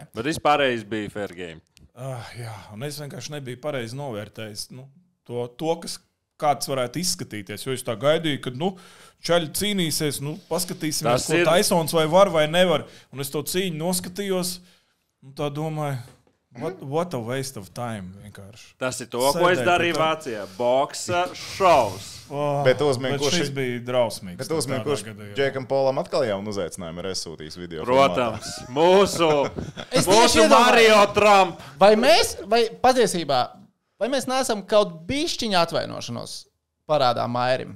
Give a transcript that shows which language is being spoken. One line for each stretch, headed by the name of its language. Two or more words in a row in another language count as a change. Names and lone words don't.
Latvian: Bet vispārējais bija
English: fair game.
Latvian: Jā, un es vienkārši nebiju pareizi novērtējis to kāds varētu izskatīties. Jo es tā gaidīju, ka čaļi cīnīsies, paskatīsimies, ko Taisons vai var vai nevar. Un es to cīņu noskatījos un tā domāju,
English: what a waste of time vienkārši.
Latvian: Tas ir to, ko es darīju Vācijā. Boksa šovs. Bet šis bija drausmīgs. Bet uzmīgi, kurš Džekam Polam atkal jaunu uzaicinājumu ir aizsūtījis video. Protams, mūsu Mario Trump. Vai mēs neesam kaut bišķiņa atvainošanos parādā Mairim?